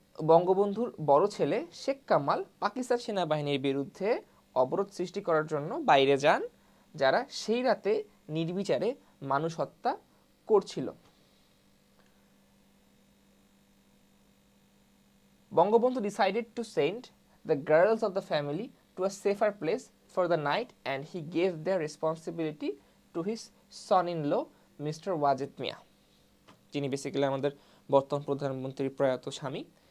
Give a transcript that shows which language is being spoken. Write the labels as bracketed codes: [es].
[bn] বঙ্গবন্ধুর বড় ছেলে শেখ কামাল পাকিস্তান সেনাবাহিনীর বিরুদ্ধে অবরোধ সৃষ্টি করার জন্য বাইরে যান, যারা সেই রাতে নির্বিচারে মানুষ হত্যা করছিল। [en] Bangabandhu decided to send the girls of the family to a safer place for the night and he gave their responsibility to his son-in-law, Mr. [bn] Wazed Miah, যিনি বেসিক্যালি আমাদের বর্তমান প্রধানমন্ত্রীর প্রয়াত স্বামী।